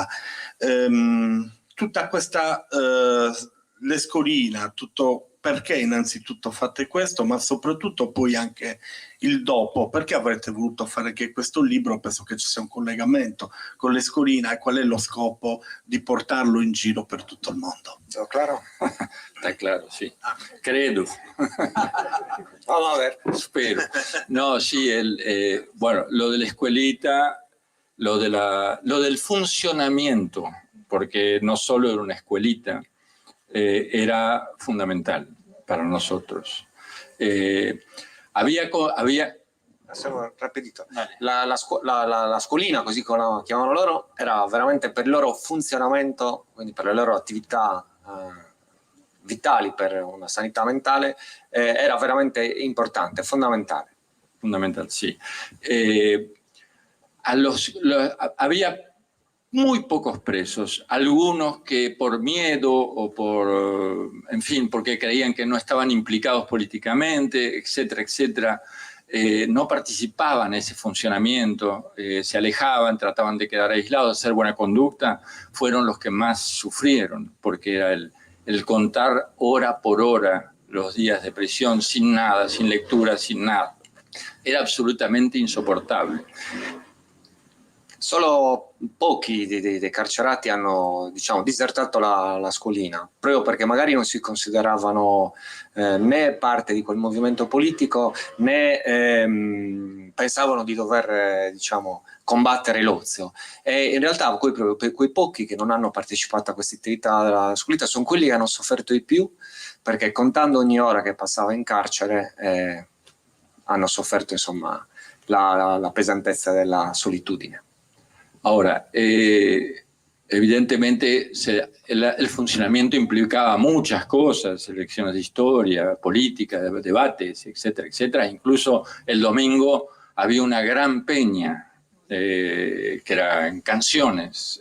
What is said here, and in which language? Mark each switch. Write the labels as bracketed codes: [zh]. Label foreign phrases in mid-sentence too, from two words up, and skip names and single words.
[it] Tutta questa l'escolina, tutto, perché innanzitutto fate questo, ma soprattutto poi anche il dopo, perché avrete voluto fare anche questo libro? Penso che ci sia un collegamento con l'escolina e qual è lo scopo di portarlo in giro per tutto il mondo. [es] ¿Está claro? Está claro, sí. Credo. Vamos a ver. [it] Spero. [es] No, sí, bueno, lo de la escuelita, lo del funcionamiento, porque no solo era una escuelita, era fundamental para nosotros. Había [it] Facciamo rapidito. La scuolina, così come la chiamano loro, era veramente per il loro funzionamento, quindi per le loro attività vitali per una sanità mentale, era veramente importante, fondamentale. [es] Fundamental, sí. Había muy pocos presos, algunos que por miedo o por, en fin, porque creían que no estaban implicados políticamente, etcétera, etcétera, no participaban en ese funcionamiento, se alejaban, trataban de quedar aislados, hacer buena conducta, fueron los que más sufrieron, porque era el contar hora por hora los días de prisión sin nada, sin lectura, sin nada. [it] Era assolutamente insoportabile. Solo pochi dei carcerati hanno, diciamo, disertato la scolina, proprio perché magari non si consideravano né parte di quel movimento politico, né pensavano di dover, diciamo, combattere l'ozio. E in realtà quei pochi che non hanno partecipato a questa attività della scolita sono quelli che hanno sofferto di più, perché contando ogni ora che passava in carcere hanno sofferto, insomma, la pesantezza della solitudine. [es] Ahora, evidentemente el funcionamiento implicaba muchas cosas, lecciones de historia, política, debates, etcétera, etcétera. Incluso el domingo había una gran peña que era en canciones.